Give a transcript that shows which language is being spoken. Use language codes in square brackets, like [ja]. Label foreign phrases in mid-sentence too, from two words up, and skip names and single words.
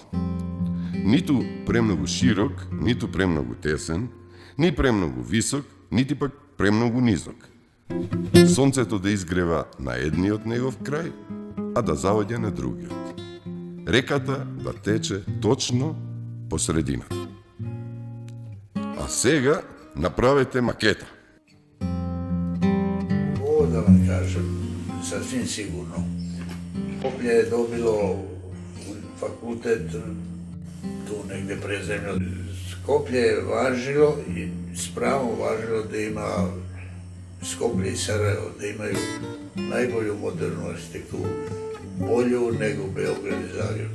[mk] Ниту премногу широк, ниту премногу тесен, ни премногу висок, нити пак премногу низок. Сонцето да изгрева на едниот негов крај, а да заоѓа на другиот. Реката да тече точно по средината. А сега направете макета. [sr] Ovo da vam kažem, sasvim sigurno. Skoplje je dobilo fakultet tu negde prezemljo. Skoplje je važilo i s pravom važilo da ima Skoplje i Sarajevo, da imaju najbolju modernu arhitekturu, bolju nego Beograd i Zagreb.